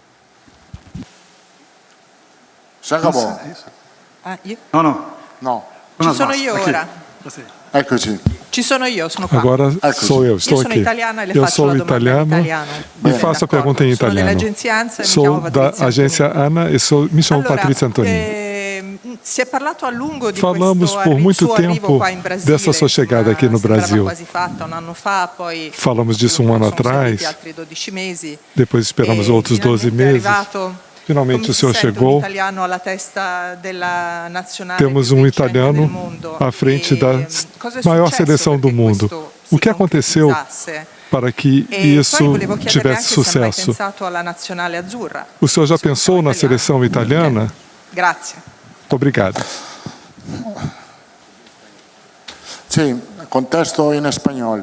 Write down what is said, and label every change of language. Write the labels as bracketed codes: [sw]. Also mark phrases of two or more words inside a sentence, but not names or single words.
[pt] Já acabou? Não. [it] Ci sono io ora. Eccoci. Ci sono io, sono qua. [pt] Agora sou eu, estou [it] Io sono [pt] aqui. [it] italiana e le [pt] Eu [it] faccio [pt] sou [it] la domanda in italiano italiano. [pt] e faço a pergunta em [it] Sono [pt] italiano. [it] dell'agenzia ANSA e mi [pt] Sou [it] chiamo [pt] da [it] Patrizia [pt] agência ANA e me chamo [it] Allora, [pt] Patrícia Antonini. [it] Si è parlato a lungo di [pt] Falamos por muito [it] suo arrivo [pt] tempo [it] qua in Brasile, [pt] dessa sua chegada aqui no [it] sembrava [pt] Brasil. [it] quasi fatta un anno fa, poi [pt] Falamos disso um ano atrás, [it] altri 12 mesi. [pt] depois esperamos outros 12 meses. Finalmente o senhor chegou. [it] Italiano alla testa della nazionale [pt] Temos um italiano à frente da maior seleção do mundo. O que aconteceu para que isso tivesse sucesso? O senhor já pensou na seleção italiana? [it] Grazie. [pt] Obrigado. Sim, contesto em espanhol.